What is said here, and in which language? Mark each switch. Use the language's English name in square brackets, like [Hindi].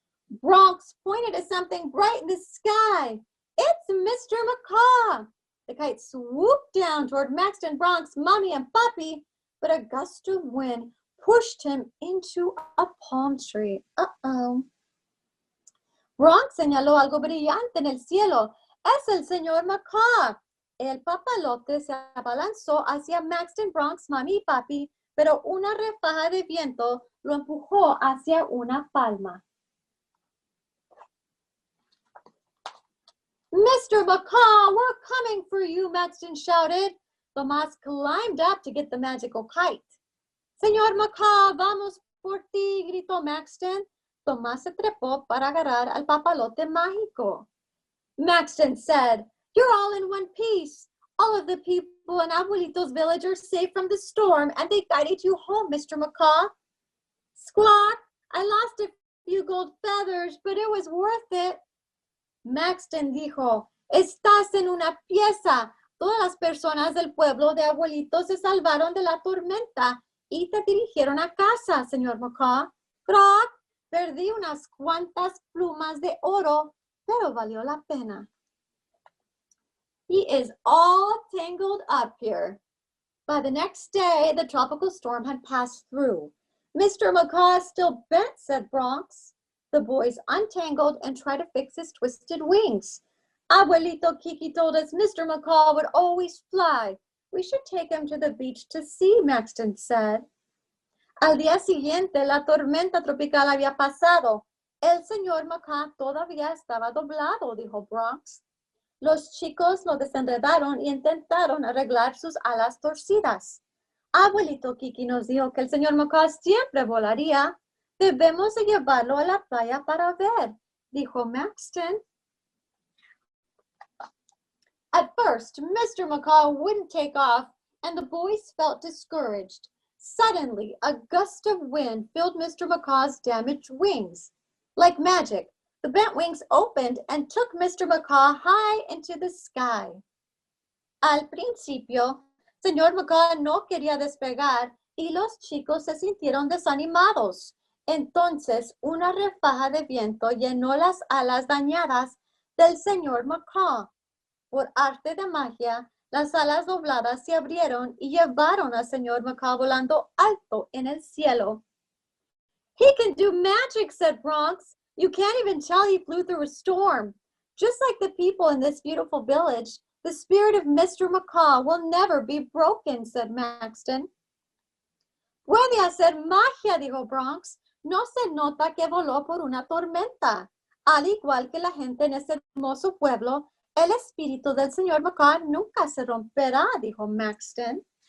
[English] Bronx pointed at something bright in the sky. "It's Mr. Macaw." The kite swooped down toward Maxton, Bronx, Mommy, and Puppy, but a gust of wind pushed him into a palm tree. Uh-oh. [Spanish] Bronx señaló algo brillante en el cielo. "Es el señor Macaw." El papalote se abalanzó hacia Maxton, Bronx, Mommy y Papi, pero una ráfaga de viento lo empujó hacia una palma. [English] "Mr. Macaw, we're coming for you," Maxton shouted. Tomás climbed up to get the magical kite. [Spanish] "Señor Macaw, vamos por ti," gritó Maxton. Tomás se trepó para agarrar al papalote mágico. [English] Maxton said, "You're all in one piece. All of the people in Abuelito's village are safe from the storm, and they guided you home, Mr. Macaw." "Squawk, I lost a few gold feathers, but it was worth it." [Spanish] Maxton dijo, "Estás en una pieza. Todas las personas del pueblo de Abuelito se salvaron de la tormenta y te dirigieron a casa, señor Macaw." "Croc, perdí unas cuantas plumas de oro, pero valió la pena." [English] He is all tangled up here. By the next day, the tropical storm had passed through. "Mr. Macaw is still bent," said Bronx. The boys untangled and tried to fix his twisted wings. "Abuelito Kiki told us Mr. Macaw would always fly. We should take him to the beach to see," Maxton said. [Spanish] Al día siguiente, la tormenta tropical había pasado. "El señor Macaw todavía estaba doblado," dijo Bronx. Los chicos lo desenredaron y intentaron arreglar sus alas torcidas. "Abuelito Kiki nos dijo que el señor Macaw siempre volaría. Debemos de llevarlo a la playa para ver," dijo Maxton. [English] At first, Mr. Macaw wouldn't take off, and the boys felt discouraged. Suddenly, a gust of wind filled Mr. Macaw's damaged wings. Like magic, the bent wings opened and took Mr. Macaw high into the sky. [Spanish] Al principio, señor Macaw no quería despegar y los chicos se sintieron desanimados. Entonces, una ráfaga de viento llenó las alas dañadas del señor Macaw. Por arte de magia, las alas dobladas se abrieron y llevaron al señor Macaw volando alto en el cielo. [English] "He can do magic," said Bronx. "You can't even tell he flew through a storm. Just like the people in this beautiful village, the spirit of Mr. Macaw will never be broken," said Maxton. [Spanish] "Puede hacer magia," dijo Bronx. "No se nota que voló por una tormenta. Al igual que la gente en este hermoso pueblo, el espíritu del señor Macaw nunca se romperá," dijo Maxton.